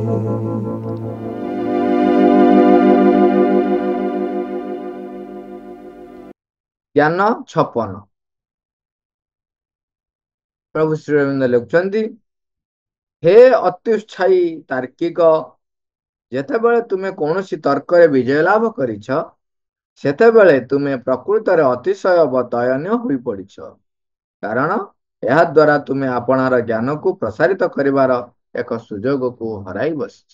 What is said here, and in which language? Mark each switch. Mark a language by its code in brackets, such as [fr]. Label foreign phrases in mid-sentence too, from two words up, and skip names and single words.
[or] ଜ୍ଞାନ 56 ପ୍ରଭୁ ଶ୍ରୀ ଅରବିନ୍ଦ ଲିଖୁଛନ୍ତି ହେ ଅତ୍ୟୁତ୍ସାହୀ तार्किक ଯେତେବେଳେ ତୁମେ କୌଣସି ତର୍କରେ ବିଜୟ ଲାଭ କରିଛ ସେତେବେଳେ ତୁମେ ପ୍ରକୃତରେ ଅତିଶୟ ଦୟନୀୟ ହୋଇପଡ଼ିଛ କାରଣ ଏହା ଦ୍ୱାରା ତୁମେ ଆପଣାର ଜ୍ଞାନକୁ ପ୍ରସାରିତ କରିବାର ଏକ ସୁଯୋଗକୁ ହରାଇ ବସିଛ।